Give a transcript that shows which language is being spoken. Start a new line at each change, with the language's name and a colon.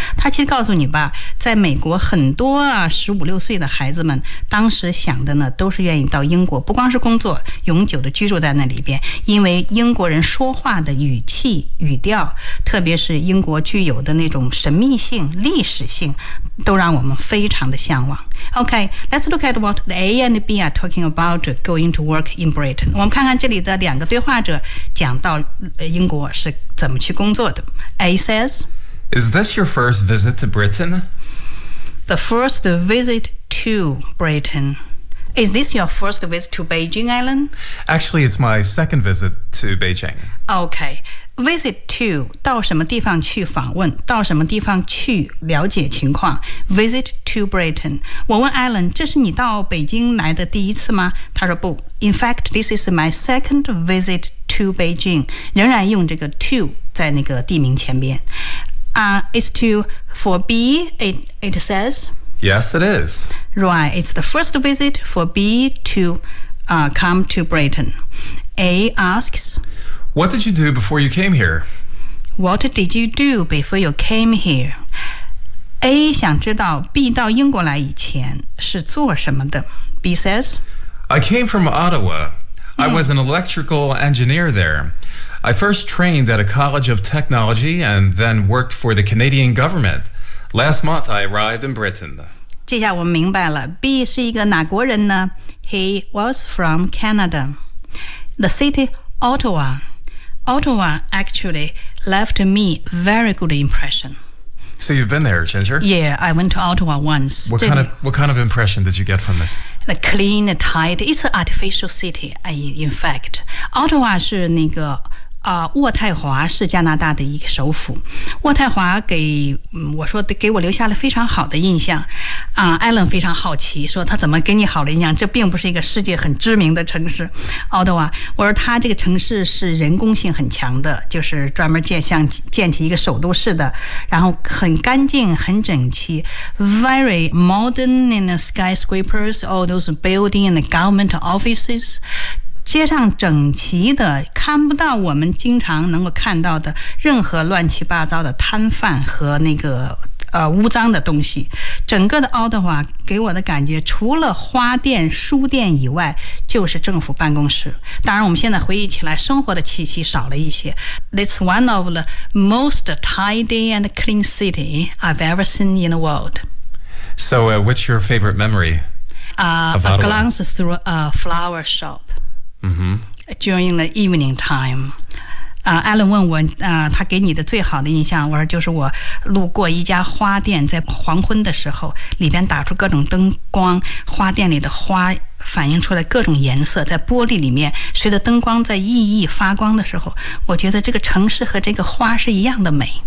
Chinese: 他其实告诉你吧在美国很多十五六岁的孩子们当时想的呢都是愿意到英国不光是工作永久的居住在那里边因为英国人说话的语气语调特别是英国具有的那种神秘性历史性都让我们非常的向往。
English: Okay, let's look at what the A and B are talking about going to work in Britain.
Chinese: 我们看看这里的两个对话者讲到英国是怎么去工作的。
English: A says, Is this your first visit to Britain? The first visit to Britain. Is this your first visit to Beijing, Alan? Actually, it's my second visit to Beijing.
Chinese: Okay. Visit to, 到什么地方去访问，到什么地方去了解情况。
English: Visit to Britain.
Chinese: 我问 Alan, 这是你到北京来的第一次吗？他说不。
English: In fact, this is my second visit to Beijing.
Chinese: 仍然用这个 to 在那个地名前边。
English: It's to, for B, it says? Yes, it is. Right, it's the first visit for B to, come to Britain. A asks... What did you do before you came here? What did you do before you came here?
Chinese: A 想知道 B 到英国来以前是做什么的。
English: B says, I came from Ottawa. I was an electrical engineer there. I first trained at a college of technology and then worked for the Canadian government. Last month, I arrived in Britain.
Chinese: 这下我明白了。B 是一个哪国人呢?
English: He was from Canada. The city Ottawa. Ottawa actually left me very good impression. So you've been there, Ginger? Yeah, I went to Ottawa once. What kind of impression did you get from this? The clean, tight, it's an artificial city, in fact.
Chinese: Ottawa 是那个渥太华是加拿大的一个首府。渥太华给我留下了非常好的印象。 Alan 非常好奇说他怎么给你好的印象，这并不是一个世界很知名的城市。 Ottawa, 我说他这个城市是人工性很强的，就是专门建起一个首都市的，然后很干净很整齐。
English: Very modern in the skyscrapers, all those buildings and government offices.
Chinese: 街上整齐的，看不到我们经常能够看到的任何乱七八糟的摊贩和那个污脏的东西。整个的奥德华给我的感觉，除了花店、书店以外，就是政府办公室。当然，我们现在回忆起来，生活的气息少了一些。
English: It's one of the most tidy and clean city I've ever seen in the world. So, what's your favorite memory? A glance through a flower shop. During the evening time,
Chinese: Alan 问我，他给你的最好的印象，我说就是我路过一家花店，在黄昏的时候，里边打出各种灯光，花店里的花反映出来各种颜色，在玻璃里面，随着灯光在熠熠发光的时候，我觉得这个城市和这个花是一样的美。